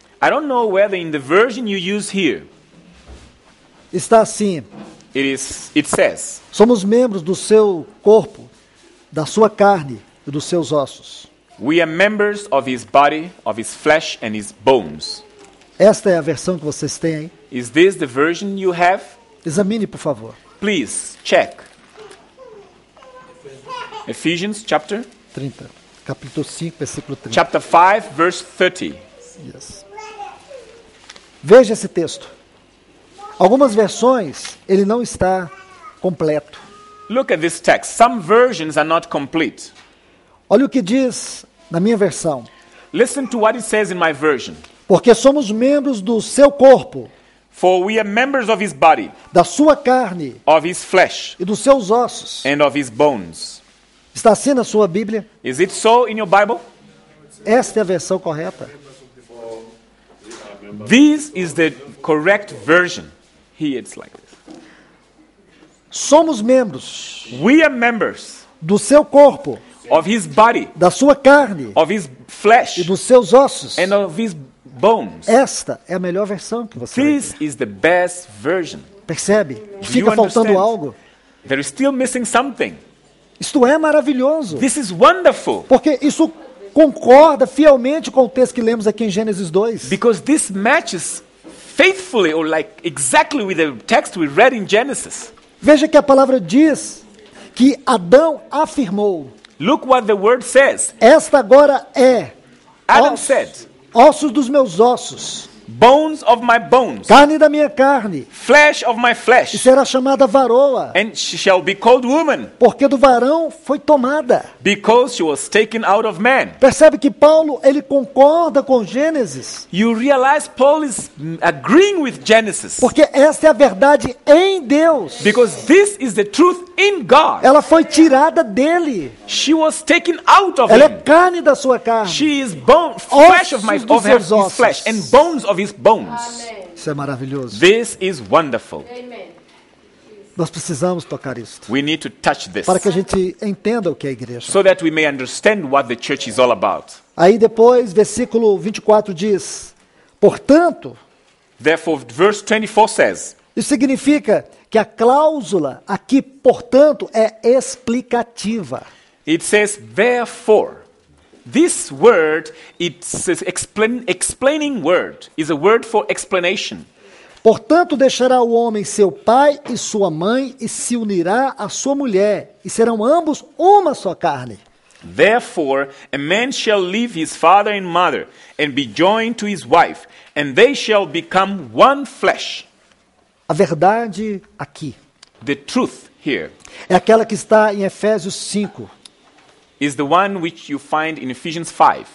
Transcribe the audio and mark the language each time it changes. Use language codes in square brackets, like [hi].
[en] I don't know whether in the version you use here, [pt] está assim: [en] it says, [pt] somos membros do seu corpo, da sua carne e dos seus ossos. [en] we are members of his body, of his flesh and his bones. [pt] Esta é a versão que vocês têm aí. [en] Is this the version you have? [pt] Examine, por favor. [en] Please check. Ephesians chapter [pt] 30. Capítulo 5, versículo 30. [en] chapter 5, verse 30. [pt] Yes. Veja esse texto. Algumas versões, ele não está completo. [en] Look at this text. Some versions are not complete. [pt] Olha o que diz na minha versão. [en] Listen to what it says in my version. [pt] Porque somos membros do seu corpo, [en] For we are members of his body, [pt] da sua carne [en] of his flesh, [pt] e dos seus ossos. [en] and of his bones. [pt] Está assim na sua Bíblia? [en] Is it so in your Bible? [pt] Esta é a versão correta. [en] This is the correct version. Here it's like this. [pt] Somos membros [en] We are members [pt] do seu corpo, [en] of his body, [pt] da sua carne [en] of his [pt] e [en] flesh, [pt] dos seus ossos. [en] and of his bones. [pt] Esta é a melhor versão que você vai [en] This [pt] ter. [en] is the best version. [pt] Percebe? [en] you [pt] Fica faltando [en] understand? [pt] algo. [en] There is still missing something. [pt] Isto é maravilhoso, [en] This is wonderful [pt] porque isso concorda fielmente com o texto que lemos aqui em Gênesis 2. [en] because this matches faithfully or like exactly with the text we read in Genesis. [pt] Veja que a palavra diz que Adão afirmou: [en] Look what the word says. [pt] esta agora é [en] Adam said, [pt] ossos dos meus ossos, [en] bones of my bones, [pt] carne da minha carne, [en] flesh of my [pt] e [en] flesh, [pt] será chamada varoa, [en] and she shall be called woman [pt] porque do varão foi tomada. [en] because she was taken out of man. [pt] Percebe que Paulo, ele concorda com Gênesis, [en] You realize Paul is agreeing with Genesis [pt] porque esta é a verdade em Deus. [en] because this is the truth in God. [pt] Ela foi tirada dele. [en] She was taken out of [pt] Ela é [en] him. [pt] carne da sua carne. [en] She is bone, flesh of [pt] Ossos dos [en] her, [pt] seus [en] his [pt] ossos. [en] flesh and bones of his bones. [pt] Isso é maravilhoso. [en] This is wonderful. [pt] Nós precisamos tocar isso, [en] We need to touch this [pt] para que a gente entenda o que é a igreja. [en] so that we may understand what the church is all about. [pt] Aí depois, versículo 24 diz: portanto, [en] Therefore, verse 24 says, [pt] isso significa que a cláusula aqui, portanto, é explicativa. [en] it says, therefore. This word, it's an explaining word, is a word for explanation. [pt] Portanto, deixará o homem seu pai e sua mãe e se unirá à sua mulher, e serão ambos uma só carne. [en] Therefore, a man shall leave his father and mother and be joined to his wife, and they shall become one flesh. [pt] A verdade aqui [en] The truth here [pt] é aquela que está em Efésios 5, [en] is the one which you find in Ephesians 5,